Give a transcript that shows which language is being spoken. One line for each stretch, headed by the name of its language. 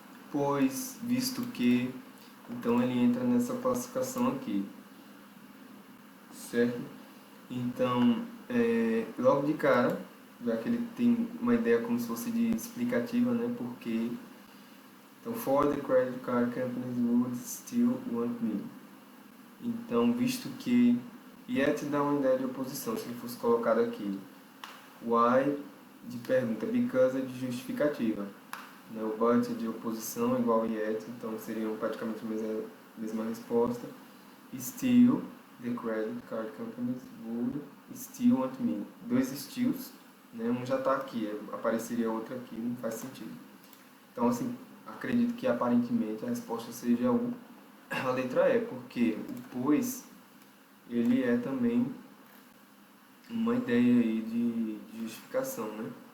Portuguese: Pois, visto que, então ele entra nessa classificação aqui, certo? Então, logo de cara, já que ele tem uma ideia como se fosse de explicativa, né? Porque, então,
English: for the credit card companies would still want me.
Portuguese: Então, visto que, yet dá uma ideia de oposição, se ele fosse colocado aqui. Why de pergunta, because é de justificativa. Né? O but de oposição é igual a yet, então seriam praticamente a mesma resposta.
English: Still, the credit card companies would still want me.
Portuguese: Dois stills, né? Um já está aqui, apareceria outro aqui, não faz sentido. Então, assim, acredito que aparentemente a resposta seja a letra E, porque o pois, ele é também uma ideia aí de justificação, né?